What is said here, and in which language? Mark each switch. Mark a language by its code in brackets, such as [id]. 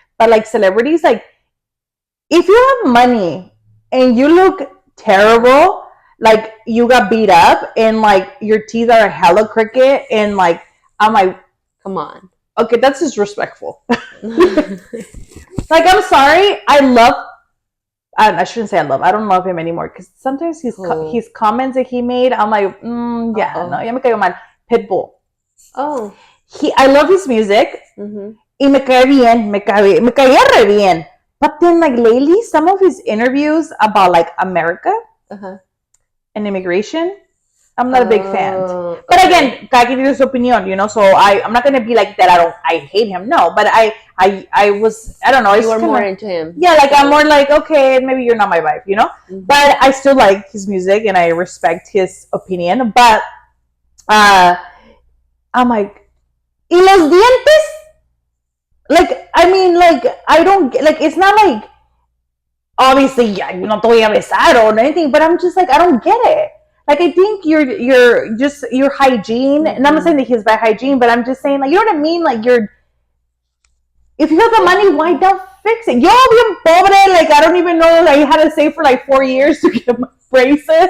[en] But like celebrities, like if you have money and you look terrible, like you got beat up and like your teeth are hella crooked and like I'm like, come on. Okay, that's disrespectful. Like, I'm sorry. I shouldn't say I don't love him anymore because sometimes his comments that he made, I'm like, yeah, no, [es] ya me cayó mal. [en] Pitbull. Oh. I love his music. [es] Y me cae bien, me caía re bien. [en] But then, like, lately, some of his interviews about, like, America and immigration, I'm not a big fan. But again, [es] cada quien tiene su opinión, [en] you know, so I'm not going to be like that. I hate him. No, but I don't know. You were more into him. Yeah, like, I'm more like, okay, maybe you're not my vibe, you know? But I still like his music and I respect his opinion. But I'm like, [es] ¿y los dientes? [en] Like, I mean, like, I don't, like, it's not like, obviously, yeah, [es] no te voy a besar [en] or anything, but I'm just like, I don't get it. Like, I think your hygiene, and I'm not saying that he's bad hygiene, but I'm just saying, like, you know what I mean? Like, if you have the money, why don't fix it? [es] Yo, bien pobre, [en] like, I don't even know, like, how to save for, like, 4 years to get my braces.